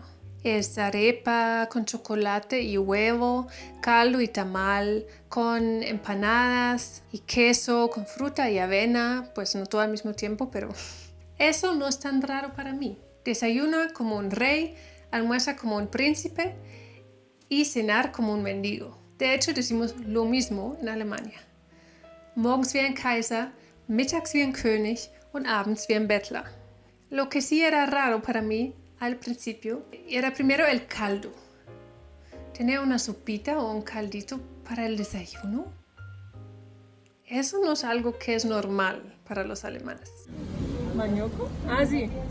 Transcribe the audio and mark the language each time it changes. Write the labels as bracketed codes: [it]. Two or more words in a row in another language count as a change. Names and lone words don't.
[es] Es arepa con chocolate y huevo, caldo y tamal, con empanadas y queso, con fruta y avena, pues no todo al mismo tiempo, pero eso no es tan raro para mí. Desayuna como un rey, almuerza como un príncipe y cenar como un mendigo. De hecho, decimos lo mismo en Alemania. [de] Morgens wie ein Kaiser, mittags wie ein König und abends wie ein Bettler. [es] Lo que sí era raro para mí al principio era primero el caldo. Tener una sopita o un caldito para el desayuno. Eso no es algo que es normal para los alemanes. ¿Manioco? Ah, sí.